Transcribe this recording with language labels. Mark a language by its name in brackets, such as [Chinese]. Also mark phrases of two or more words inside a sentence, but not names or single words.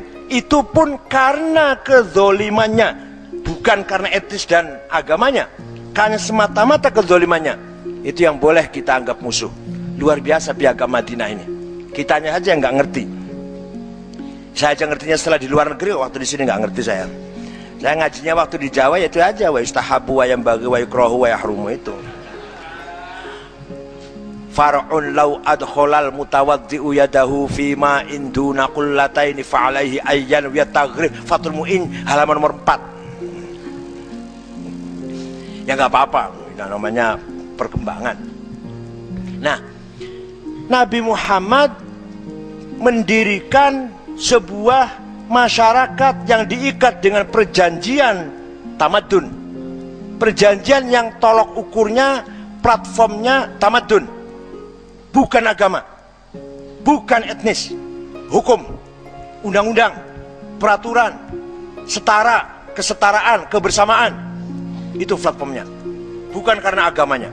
[Indonesian] Itu pun karena kezolimannya, bukan karena etis dan agamanya, karena semata-mata kezolimannya. Itu yang boleh kita anggap musuh. Luar biasa piagam Madinah ini. Kitanya aja yang nggak ngerti. Saya aja ngertinya setelah di luar negeri, waktu di sini nggak ngerti saya. Saya ngajinya waktu di Jawa ya itu aja, [Arabic] واستحبوا وينبغي ويكره ويحرم itu. فرع لو أدخل المتوضئ يده في ماء دون قلتين فعليه أيان وتغريب Fathul Mu'in [Indonesian] halaman nomor 4. Ya nggak apa-apa, itu namanya perkembangan. Nah, Nabi Muhammad mendirikan sebuah masyarakat yang diikat dengan perjanjian tamadun, perjanjian yang tolok ukurnya, platformnya tamadun, bukan agama, bukan etnis, hukum, undang-undang, peraturan, setara, kesetaraan, kebersamaan, itu platformnya, bukan karena agamanya.